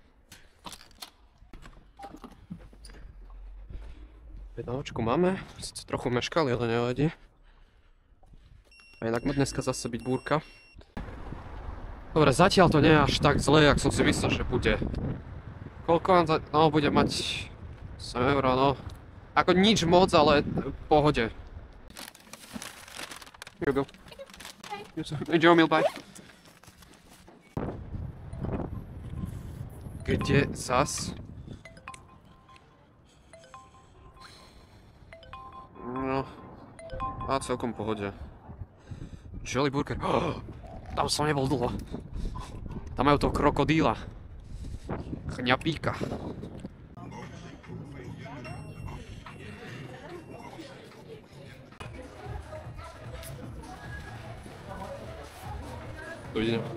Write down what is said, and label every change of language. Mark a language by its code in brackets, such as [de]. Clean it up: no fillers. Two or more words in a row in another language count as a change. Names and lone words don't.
[sk] Objednávačku máme, sice trochu meškali, ale nevadí. A inak má dneska zase byť búrka. Dobre, zatiaľ to nie je až tak zle, jak som si myslel, že bude. Koľko vám to... No, bude mať 7 €, no. Ako nič moc, ale v pohode. [en] Here you go. Enjoy your meal, bye. [sk] Kde zas? No. A celkom v pohode. [en] Jelly burger. [sk] Oh, tam som nebol dlho. Tam majú toho krokodíla. Chňapíka. Dovidenia.